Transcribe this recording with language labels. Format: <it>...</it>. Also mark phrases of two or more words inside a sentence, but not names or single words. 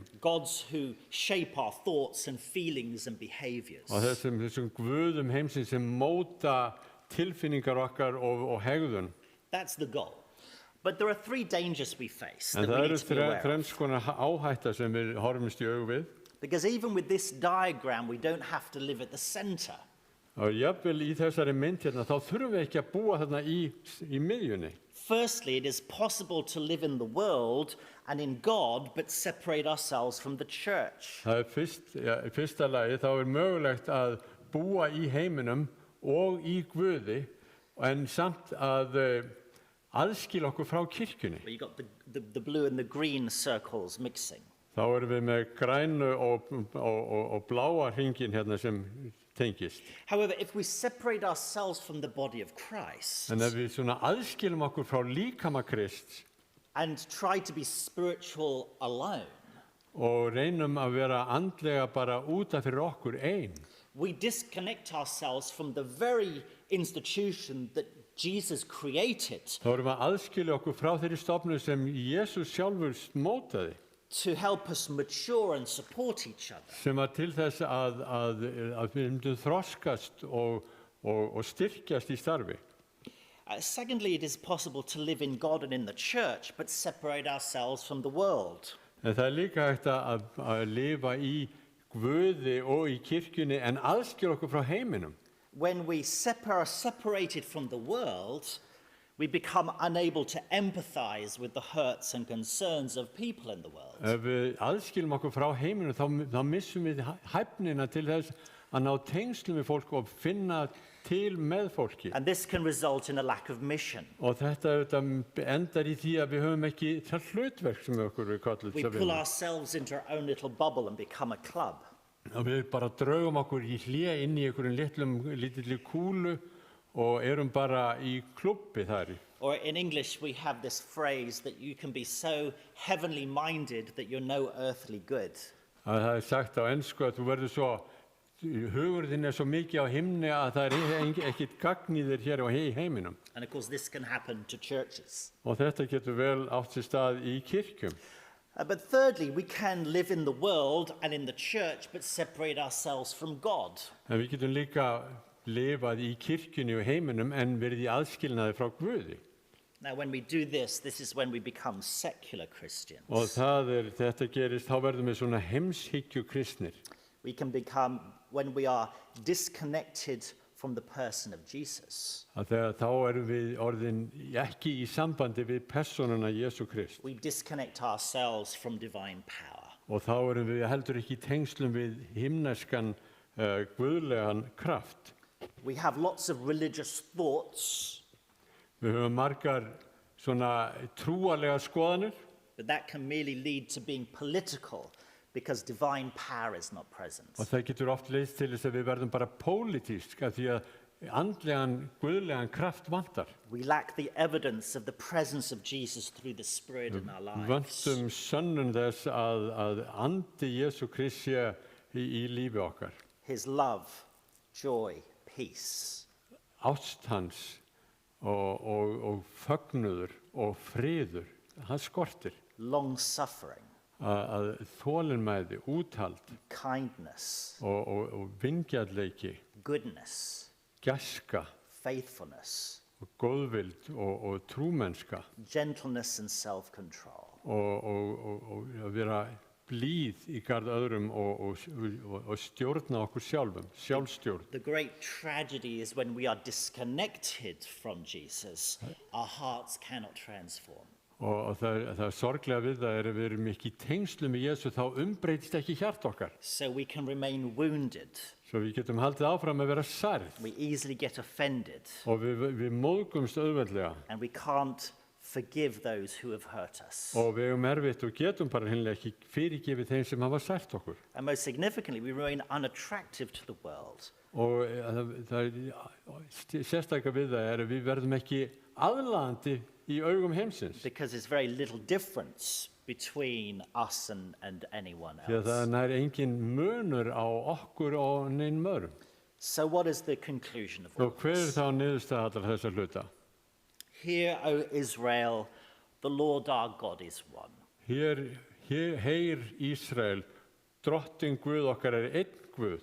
<en>Gods who shape our thoughts and feelings and behaviors.</en> <is>Og þessum guðum heimsins sem móta tilfinningar okkar og hegðun.</is> <en>That's the goal. But there are three dangers we face</en> <is>En</is> <en>that we</en> <is>það</is> <en>need</en> <is>eru</is> <en>to be aware of.</en> <is>þrenns konar áhætta sem við horfumst í augu við.</is> <en>Because even with this diagram, we don't have to live at the center.</en> <is>Og jafnvel í þessari mynd hérna, þá þurfum við ekki að búa þarna í miðjunni.</is> <en>Firstly, it is possible to live in the world and in God, but separate ourselves from the church.</en> <is>Það í fyrsta lagi þá mögulegt að búa í heiminum og í Guði, en samt að aðskila okkur frá kirkjunni.</is> <en>Where you got the blue and the green circles mixing.</en> <is>Þá erum við með grænu og bláa hringin hérna sem tengist.</is> <en>However, if we separate ourselves from the body of Christ</en> <is>En ef við svona aðskilum okkur frá líkama Krists</is> <en>and try to be spiritual alone,</en> <is>og reynum að vera andlega bara útaf fyrir okkur ein,</is> <en>we disconnect ourselves from the very institution that Jesus created</en> <is>þá erum við að aðskilja okkur frá þeirri stofnun sem Jesus sjálfur mótaði,</is> <en>to help us mature and support each other.</en> <is>sem var til þess að við myndum þroskast og styrkjast í starfi.</is> <en>Secondly, it is possible to live in God and in the church, but separate ourselves from the world.</en> <is>En það líka hægt að lifa í Guði og í kirkjunni en aðskilja okkur frá heiminum.</is> <en>When we are separated from the world, we become unable to empathize with the hurts and concerns of people in the world.</en> <is>Ef við aðskilum okkur frá heiminum þá missum við hæfnina til þess að ná tengslum við fólk og finna til með fólki.</is> <en>And this can result in a lack of mission.</en> <is>Og þetta endar í því að við höfum ekki það hlutverk sem okkur er kallað</is> <en>We</en> <is>til að</is> <en>pull</en> <is>vinna.</is> <en>ourselves into our own little bubble and become a club.</en> <is>Og við bara draugum okkur í hlé inn í einhverjum lítilli kúlu og erum bara í klubbi þar.</is> <en>Or in English, we have this phrase that you can be so heavenly minded that you're no earthly good.</en> <is>Það er sagt á ensku að þú verður svo, hugur þinn er svo mikið á himni að það er ekkert gagn í þér hér í heiminum.</is> <en>And of course, this can happen to churches.</en> <is>Og þetta getur vel átt sér stað í kirkjum.</is> <en>But thirdly, we can live in the world and in the church, but separate ourselves from God.</en> <is>En við getum líka lifað í kirkjunni og heiminum en verið í aðskilnaði frá Guði.</is> <en>Now, when we do this, this is when we become secular Christians.</en> <is>Og þetta gerist, þá verðum við svona heimshyggju kristnir.</is> <en>We can become, when we are disconnected from the person of Jesus,</en> <is>Að þá erum við orðin ekki í sambandi við persónuna Jesú Krist.</is> <en>we disconnect ourselves from divine power.</en> <is>Og þá erum við heldur ekki í tengslum við himneskan, guðlegan kraft.</is> <en>We have lots of religious thoughts,</en> <is>Við höfum margar svona trúarlega skoðanir,</is> <en>but that can merely lead to being political because divine power is not present.</en> <is>og það getur oft leitt til þess að við verðum bara pólitísk af því að andlegan, guðlegan kraft vantar.</is> <en>We lack the evidence of the presence of Jesus through the Spirit in our lives.</en> <is>Vöntum sönnun þess að andi Jesú Krist sé í lífi okkar.</is> <en>His love, joy, peace.</en> <is>Ást hans og fögnuður og friður, hann skortir.</is> <en>Long suffering,</en> <is>Að þolinmæði, úthald</is> <en>kindness,</en> <is>og vingjarnleiki,</is> <en>goodness,</en> <is>gæska</is> <en>faithfulness,</en> <is>og góðvild og trúmennska</is> <en>gentleness and self-control.</en> <is>og að vera blíð í garð öðrum og stjórna okkur sjálfum, sjálfstjórn.</is> <en>The great tragedy is when we are disconnected from Jesus, our hearts cannot transform.</en> <is>Og það sorglega við það að við erum ekki í tengslum með Jesú, þá umbreytist ekki hjart okkar.</is> <en>So we can remain wounded.</en> <is>Svo við getum haldið áfram að vera særð</is> <en>We easily get offended,</en> <is>og við móðgumst auðveldlega</is> <en>and we can't forgive those who have hurt us.</en> <is>og við erum erfitt og getum bara hreinlega ekki fyrirgefið þeim sem hafa sært okkur.</is> <en>And most significantly, we remain unattractive to the world.</en> <is>Og það sérstaklega við það er að við verðum ekki aðlaðandi í augum heimsins.</is> <en>Because there's very little difference between us and anyone</en> <is>Því að það</is> <en>else.</en> <is>nær engin munur á okkur og neinn öðrum.</is> <en>So what is the conclusion of all</en> <is>Og hver er</is> <en>this?</en> <is>þá niðurstaða allar þessar hluta?</is> <en>Hear, O Israel, the Lord our God is one.</en> <is>Heyr Ísrael, drottin Guð okkar er einn Guð.</is>